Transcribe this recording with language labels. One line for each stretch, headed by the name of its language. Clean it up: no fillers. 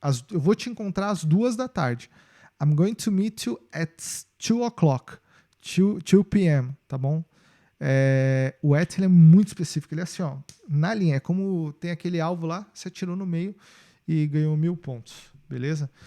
Portuguese: Eu vou te encontrar às 2 da tarde.
English: I'm going to meet you at 2 o'clock.
Portuguese: 2 p.m., tá bom? O at ele é muito específico. Ele é assim, ó, na linha. É como tem aquele alvo lá, você atirou no meio e ganhou 1000 pontos, beleza?